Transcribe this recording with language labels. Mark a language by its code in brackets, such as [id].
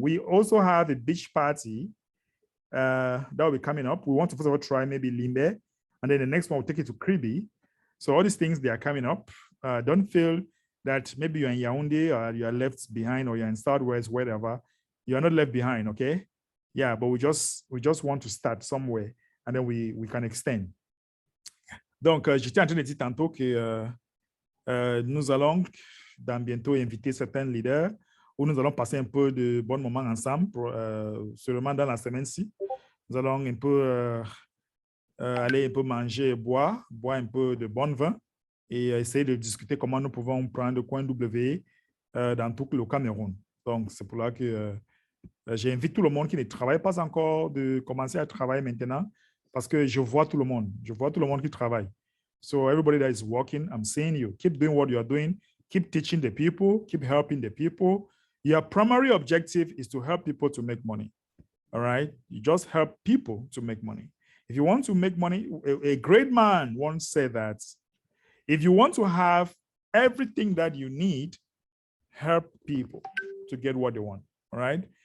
[en] We also have a beach party that will be coming up. We want to first of all try maybe Limbe, and then the next one we'll take it to Kribi. So all these things, they are coming up. Don't feel that maybe you're in Yaoundé or you are left behind or you're in Southwest, wherever. You are not left behind, okay? Yeah, but we just want to start somewhere and then we can extend. [fr] Donc, j'étais en train de dire tantôt que nous allons dans bientôt inviter certains leaders où nous allons passer un peu de bons moments ensemble, seulement dans la semaine-ci. Nous allons un peu aller un peu manger et boire un peu de bon vin et essayer de discuter comment nous pouvons prendre Coinw dans tout le Cameroun. Donc, c'est pour là que j'invite tout le monde qui ne travaille pas encore de commencer à travailler maintenant parce que je vois tout le monde. Je vois tout le monde qui travaille. [en] So everybody that is working, I'm saying you, keep doing what you are doing, keep teaching the people, keep helping the people. Your primary objective is to help people to make money. All right? You just help people to make money. If you want to make money, a great man once said that if you want to have everything that you need, help people to get what they want. All right?